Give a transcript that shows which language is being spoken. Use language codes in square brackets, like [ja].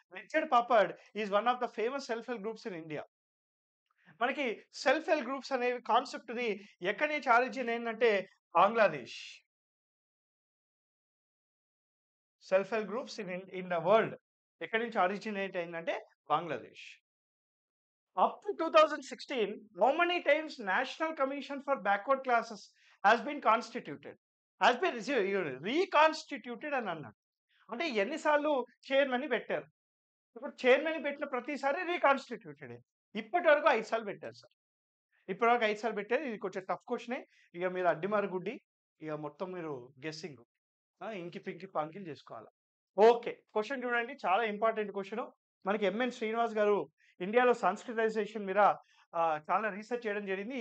[en] Richard పాపర్డ్ is one of the famous self help groups in India. [te] మనకి self help groups అనేవి కాన్సెప్ట్ది ఎక్కడి నుంచి origin ఏంటంటే Bangladesh. Self help groups in the world ఎక్కడి నుంచి ఆరిజినేట్ అయిందంటే Bangladesh. [en] Up to 2016, how many times National Commission for Backward Classes has been constituted? Has been reconstituted [te] అని అన్నాడు. అంటే ఎన్నిసార్లు చైర్మన్ పెట్టారు? ఇప్పుడు చైర్మన్ పెట్టిన ప్రతిసారి రీకాన్స్టిట్యూటెడ్. ఇప్పటి వరకు 5 సార్లు పెట్టారు సార్. ఇప్పటివరకు 5 సార్లు పెట్టారు. ఇది కొంచెం టఫ్ క్వశ్చనే. ఇక మీరు అడ్డిమారుగుడ్డి, ఇక మొత్తం మీరు గెస్సింగ్, ఇంకి పింకి పాంకిలు చేసుకోవాలి. ఓకే, క్వశ్చన్ చూడండి, చాలా ఇంపార్టెంట్ క్వశ్చన్. మనకి ఎంఎన్ శ్రీనివాస్ గారు ఇండియాలో సంస్కృతైజేషన్ మీద చాలా రీసెర్చ్ చేయడం జరిగింది.